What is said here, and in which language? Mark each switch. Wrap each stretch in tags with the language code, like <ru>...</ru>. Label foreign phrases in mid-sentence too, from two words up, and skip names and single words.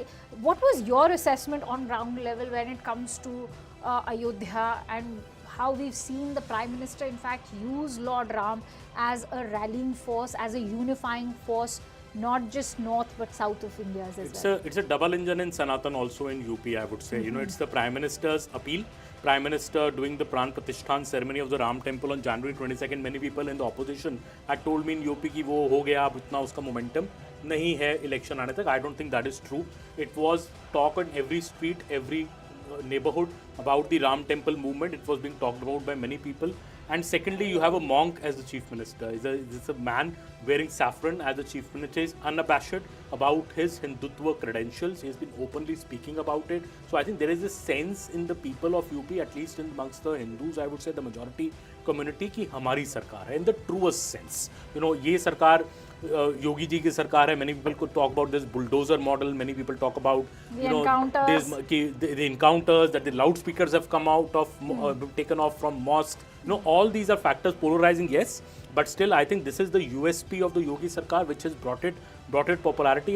<en>What was your assessment on ground level when it comes to Ayodhya, and how we've seen the Prime Minister in fact use Lord Ram as a rallying force, as a unifying force, not just north but south of India as well? It's a double engine in Sanatan also in UP, I would say. You know, it's the Prime Minister's appeal. Prime Minister doing the Pran Pratishthan ceremony of the Ram Temple on January 22nd. Many people in the opposition had told me in UP</en> <hi>कि वो हो गया, अब इतना उसका मोमेंटम नहीं है इलेक्शन आने तक.</hi> <en>I don't think that is true. It was talk on every street, every neighborhood about the Ram Temple movement. It was being talked about by many people. And secondly, you have a monk as the chief minister. He's a man wearing saffron as the chief minister. He's unabashed about his Hindutva credentials. He's been openly speaking about it. So I think there is a sense in the people of UP, at least amongst the Hindus, I would say the majority community,</en> <hi>कि हमारी सरकार है</hi> <en>in the truest sense. You know,</en> <hi>ये सरकार योगी जी की सरकार है.</hi> <en>Many people could talk about this bulldozer model. Many people talk about the encounters. The encounters, that the loudspeakers have come out of taken off from mosques. You know, all these are factors polarizing, yes, but still I think this is the USP of the Yogi Sarkar, which has brought it popularity.</en>